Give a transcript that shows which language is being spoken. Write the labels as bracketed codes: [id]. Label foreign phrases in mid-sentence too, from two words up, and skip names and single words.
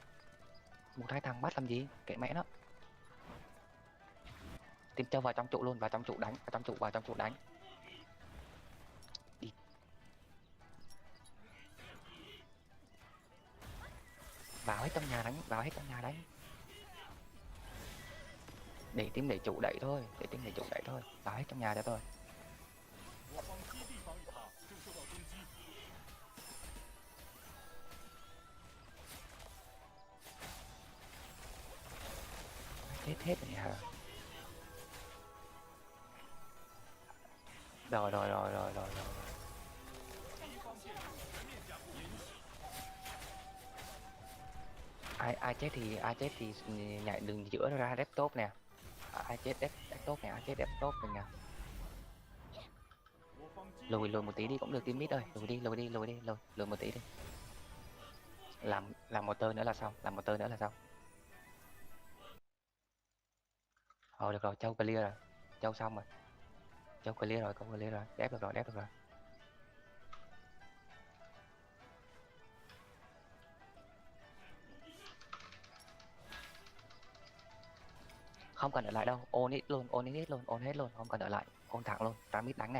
[vi] Một hai thằng bắt làm gì, kệ mẹ nó. Tìm Châu vào trong trụ luôn, vào trong trụ đánh, vào trong trụ, vào trong trụ đánh. Đi. Vào hết trong nhà đánh, vào hết trong nhà đánh. Để team để trụ đẩy thôi, để team để trụ đẩy thôi, vào hết trong nhà cho tôi. [zh] 我方基地防御塔正受到攻击， [vi] Chết hết rồi hả? Rồi. [zh] 敌方建筑全面加固延起， [vi] Ai chết thì nhảy đường giữa ra desktop nè. Ai chết desktop nè, ai chết desktop mình nè. [zh] 我方基地 [vi] Lùi [zh] 防 [vi] một [zh] 御 [vi] tí [zh] 塔 [vi] đi cũng được [zh] 正 [vi] team [zh] 受 [vi] mid [zh] 到 [vi] ơi, [zh] 攻击， [vi] lùi một tí đi. Làm một tơ nữa là xong, làm một tơ nữa là xong. Được rồi, Châu clear rồi. Châu xong rồi. Châu clear rồi, Châu clear rồi. Đép được rồi, đép được rồi. Không cần ở lại đâu, ôn hết luôn, ôn hết luôn, không cần ở lại, ôn thẳng luôn, ra mid đánh nè.